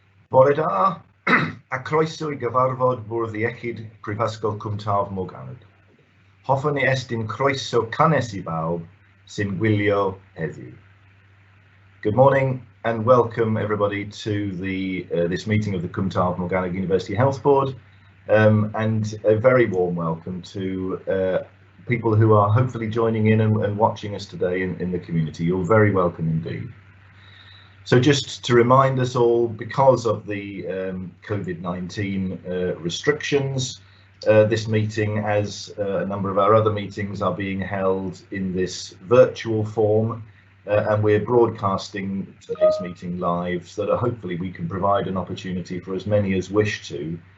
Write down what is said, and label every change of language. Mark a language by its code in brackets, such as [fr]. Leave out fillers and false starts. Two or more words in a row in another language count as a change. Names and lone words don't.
[cy] Bore da, a croeso I gyfarfod Bwrdd Iechyd Prifysgol Cwm Taf Morgannwg. Hoffwn I estyn croeso canes I bawb sy'n gwylio heddiw. [en] Good morning and welcome everybody to this meeting of the Cwm Taf Morgannwg University Health Board, and a very warm welcome to people who are hopefully joining in and watching us today in the community. You're very welcome indeed. So just to remind us all, because of the COVID-19 restrictions, this meeting, as a number of our other meetings, are being held in this virtual form, and we're broadcasting today's meeting live so that hopefully we can provide an opportunity for as many as wish to